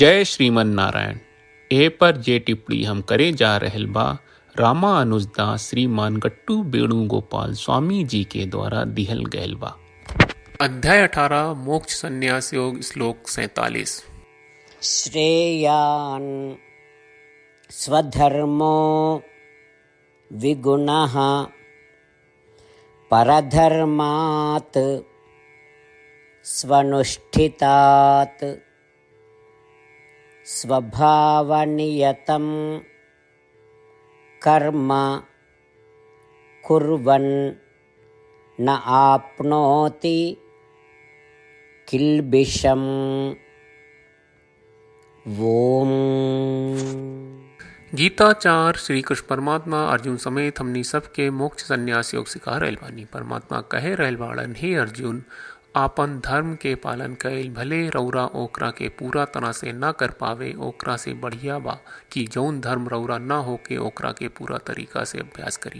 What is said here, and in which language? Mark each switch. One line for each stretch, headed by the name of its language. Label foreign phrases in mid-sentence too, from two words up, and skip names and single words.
Bhojpuri: जय श्रीमन नारायण। ए पर जे टिप्पणी हम करे जा रहल बा रामानुजदास श्रीमान गट्टू वेणुगोपाल स्वामी जी के द्वारा दिहल गयल बा। अध्याय 18 मोक्ष संन्यास योग श्लोक 47।
Sanskrit: श्रेयान् स्वधर्मो विगुणः परधर्मात् स्वनुष्ठितात् स्वभावनियतं कर्म कुर्वन् न आप्नोति किल्बिषम्। ओम।
Bhojpuri: गीताचार श्री कृष्ण परमात्मा अर्जुन समेत हमनी सबके मोक्ष संन्यास योग सिखा रहल बानी। परमात्मा कहे रहल बाड़न, हे अर्जुन, आपन धर्म के पालन कैल भले रौरा ओकरा के पूरा तरह से ना कर पावे, ओकरा से बढ़िया बा कि जौन धर्म रौरा ना होके ओकरा के पूरा तरीका से अभ्यास करी।